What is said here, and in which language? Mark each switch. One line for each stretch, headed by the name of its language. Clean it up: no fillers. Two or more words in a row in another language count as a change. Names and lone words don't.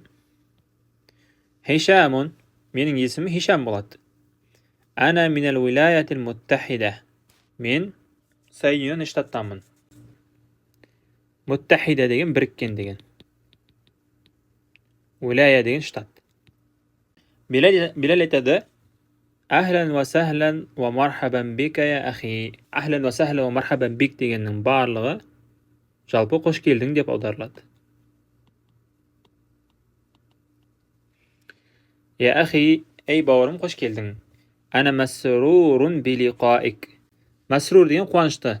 Kazakh: Хишамун, менің есімім Хишам болады.
Arabic: أنا من الولايات المتحدة.
Kazakh: Мен Соединенный Штаттамын. Муттахида деген біріккен деген. Уилая деген штат. Белал айтады:
Arabic: أهلا وسهلا ومرحبا بك يا أخي. أهلا وسهلا ومرحبا بك
Kazakh: дегеннің барлығы жалпы қош келдің деп аударылады.
Arabic: يا أخي,
Kazakh: ей бауырым, қош келдің.
Arabic: أنا مسرور بلقائك.
Kazakh: Масрур деген қуанышты.